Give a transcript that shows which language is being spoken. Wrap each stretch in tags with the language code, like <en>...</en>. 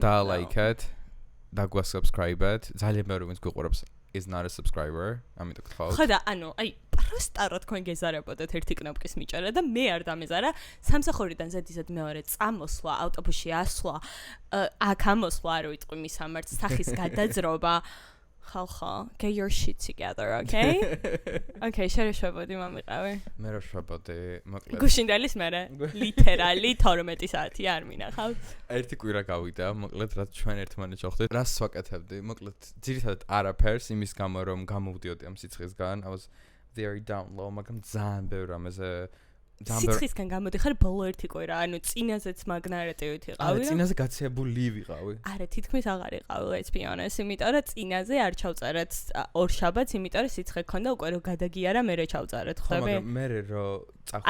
<ka>და like-ეთ, და გვასubscribe-ეთ. ძალიან ბევრი ვინც გვიყურებს</ka> <en>is not a subscriber.</en> <ka>ამიტომ გთხოვთ. ხო და ანუ აი პროსტა რა თქვენ გეზარებოდეთ ერთი კნოპკის მიჭერა და მე არ დამეზარა სამსახურიდან ზედიზედ მეორე წამოსვლა, ავტობუსში ასვლა, აქ ამოსვლა არ ვიტყვი მისამართს, სახის გადაძრობა.</ka> <en>ხალხო, get your shit together, okay?</en> <ka>Okay, შეეშვებოდი მომიყავი. მე რა შვებოდი, მოკლედ. გუშინდელის მერე, ლიტერალი 12 საათი არ მინახავ. ერთი კვირა გავიდა, მოკლედ რაც ჩვენ ერთმანეთს ვხვდით. რას ვაკეთებდი? მოკლედ, ძირითადად არაფერს იმის გამო რომ გამოვდიოდი ამ სიცხისგან.</ka> <en>I was very down low,</en> <ka>მაგრამ ძალიან ბევრ რამეზე სიცხისგან გამოდიხარ ბოლო ერთი კვირა, ანუ წინაზეც მაგნარეტივით იყავი. არა, წინაზე გაცეებული ვიყავი. არა, თითქმის აღარ იყავი,</ka> <en>let's be honest,</en> <ka>იმიტომ რომ წინაზე არ ჩავწერეთ ორ შაბათს, იმიტომ რომ სიცხე გქონდა უკვე რომ გადაგიარა, მე ჩავწერეთ, ხვდები? მაგრამ მე რო წახვედი.</ka>